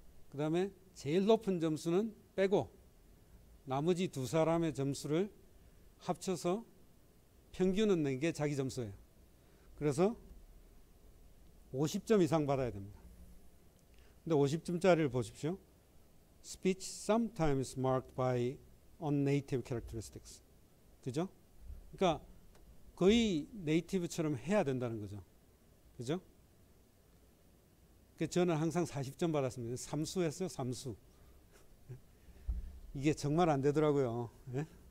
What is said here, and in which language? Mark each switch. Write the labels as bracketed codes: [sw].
[ko] 그 다음에 제일 높은 점수는 빼고 나머지 두 사람의 점수를 합쳐서 평균은 낸 게 자기 점수예요. 그래서 50점 이상 받아야 됩니다. 근데 50점짜리를 보십시오. [en] Speech sometimes marked by unnative characteristics. [ko] 그죠? 그러니까 거의 네이티브처럼 해야 된다는 거죠. 그죠? 저는 항상 40점 받았습니다. 삼수 했어요. 삼수. 이게 정말 안 되더라고요. 예?